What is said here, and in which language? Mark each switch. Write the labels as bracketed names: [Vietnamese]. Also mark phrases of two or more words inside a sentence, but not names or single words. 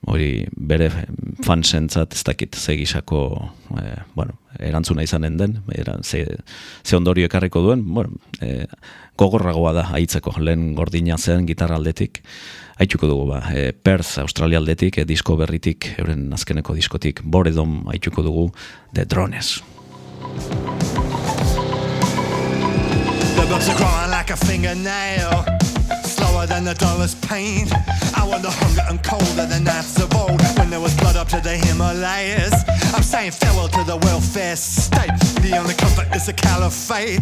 [Basque] hori bere fansentzat ez dakit ze gisako erantzuna izanen den, ze ondorio ekarriko duen, gogorragoa da haitzeko, lehen gordina zen gitarra aldetik, haituko dugu Perth, Australia aldetik, disko berritik, euren azkeneko diskotik, Boredom haituko dugu, [English] The Drones. The bugs are growing like a fingernail, slower than the dollar's pain. I want the hunger and cold of the nights of old, when there was blood up to the Himalayas. I'm saying farewell to the welfare state, the only comfort is the caliphate.